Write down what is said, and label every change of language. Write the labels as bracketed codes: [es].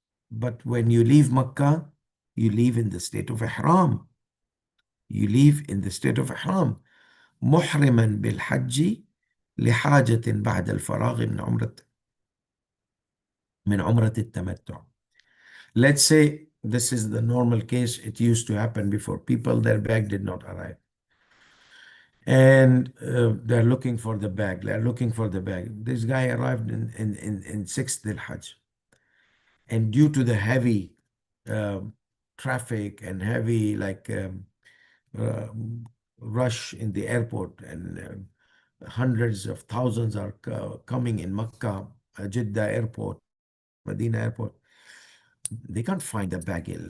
[en] But when you leave Makkah, you leave in the state of Ihram. You leave in the state of Ihram. [ar] محرما بالحج لحاجة بعد الفراغ من عمرة التمتع. [en] Let's say this is the normal case. It used to happen before. People, their bag did not arrive. And they're looking for the bag. They're looking for the bag. This guy arrived in 6th Dhul Hajj. And due to the heavy traffic and heavy uh, rush in the airport, and hundreds of thousands are coming in Makkah, Jeddah airport, Medina airport, they can't find the bag.